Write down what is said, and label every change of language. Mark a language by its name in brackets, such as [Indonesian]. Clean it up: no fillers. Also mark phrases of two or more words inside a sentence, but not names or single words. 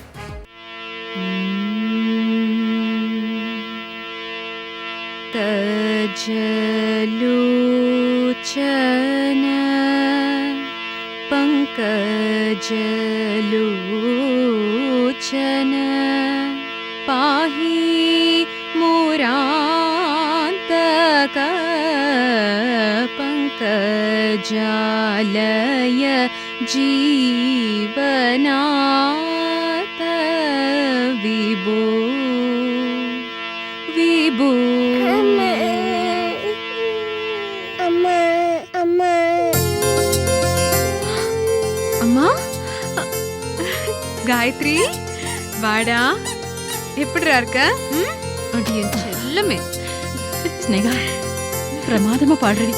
[Sanskrit] तजलोचन पङ्कजलोचन पाहि मुरान्तक पङ्कजालय जीवनात विभो विभो [Tamil] அம்மா காயத்ரி வாடா. எப்படிடா இருக்க? அடி என் செல்லமே. ஸ்னேகா, பிரமாதமா பாடுறடி.